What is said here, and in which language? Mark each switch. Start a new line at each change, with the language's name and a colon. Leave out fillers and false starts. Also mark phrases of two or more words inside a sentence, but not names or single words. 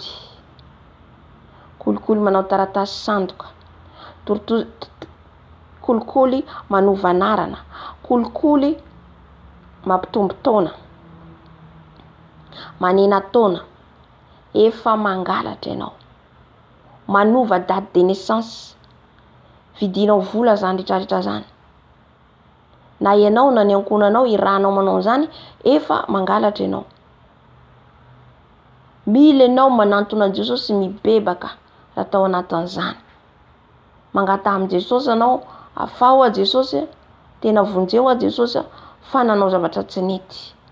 Malagasy: Kolikoly manao taratasy sandoka. Kolikoly manova anarana. Kolikoly mampitombo taona. Manena taona. Efa mangalatra ianao. Manova
French: date de naissance.
Malagasy: Vidinao vola zany rehetrarehetra zany. Na ianao na ny ankonanao irahanao manao zany, efa mangalatra ianao. Mila ianao manantona Jesosy mibebaka raha tao anatin'izany. Mangata amin'i Jesosy ianao, afao a Jesosy, tena vonjeo a Jesosy, fa nanao zavatra tsy nety.